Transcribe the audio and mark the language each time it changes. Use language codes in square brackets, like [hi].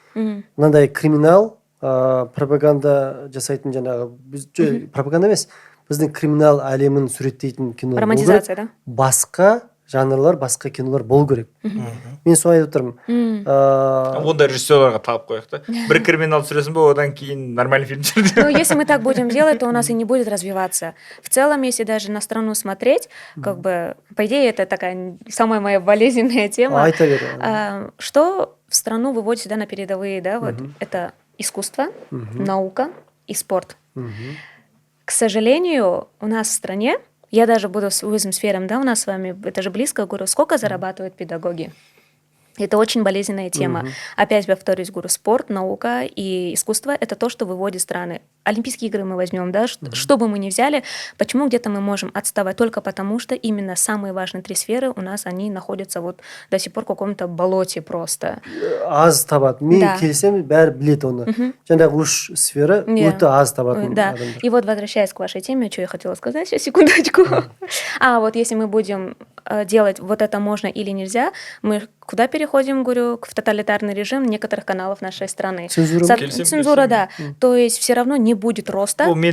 [kk] Мынандай криминал, пропаганда жасайтын жаңағы, пропаганда емес, біздің криминал әлемін суреттейтін кино болу керек. [ru] Романтизация, да? [kk] Басқа жанрлар, басқа кинолар болу керек. Мен солай айтып отырмын. Онда режиссерларға талап қояйық та. Бір криминал түсіресің бе, одан кейін [ru] нормальный фильм [kk] түсір. [ru] Ну, если мы так будем делать, то у нас и не будет развиваться. В целом, если даже на страну смотреть, как бы, по идее, это такая самая моя болезненная тема. Что в страну выводит сюда на передовые, да, вот это искусство, наука и спорт. К сожалению, у нас в стране, я даже буду с узким сферам, да, у нас с вами, это же близко, говорю, сколько зарабатывают педагоги? Это очень болезненная тема. Опять повторюсь, говорю, спорт, наука и искусство – это то, что выводит страны. Олимпийские игры мы возьмем, да, что бы мы ни взяли, почему где-то мы можем отставать? Только потому, что именно самые важные три сферы у нас, они находятся вот до сих пор в каком-то болоте просто. [kk] Аз табады. Мен келсем, бәрі білет оны. Жаңағы үш сфера өте аз табады. [ru] Да, и вот возвращаясь к вашей теме, что я хотела сказать, сейчас, секундочку. Вот если мы будем делать вот это можно или нельзя, мы куда переходим, говорю, в тоталитарный режим некоторых каналов нашей страны. Цензура, да. То есть все равно не будет роста.